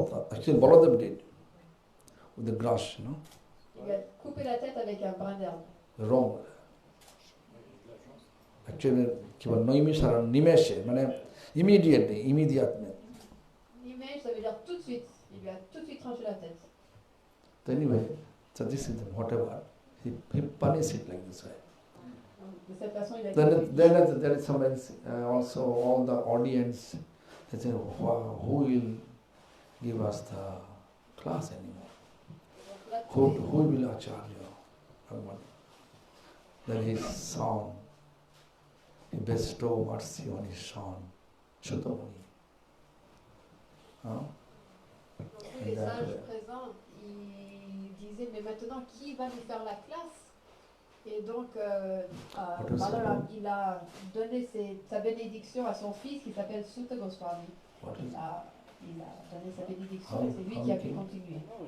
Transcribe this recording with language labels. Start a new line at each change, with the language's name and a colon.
English: Actually, Baladev did. With the grass, you know.
French: Il lui a coupé la tête avec un brin d'herbe.
English: Wrong. Actually,
French: qui va
English: Noimisharan, Nimeshe, immediately.
French: Nimesh, ça veut dire tout de suite. Il lui a tout de suite tranché la tête.
English: Anyway, so this is whatever. He punished it like this way.
French: De cette façon, il a
English: Then there is somebody, also all the audience, they say, who will give us the class anymore? Who will Acharya? Then his son, he bestowed mercy on his son, Shuddhamuni.
French: Tous les sages présents, ils disaient, mais maintenant, qui va nous faire la classe? Et donc, Balaram, il a donné sa bénédiction à son fils qui s'appelle Sutta Goswami. Il a donné sa bénédiction et c'est lui qui a pu continuer.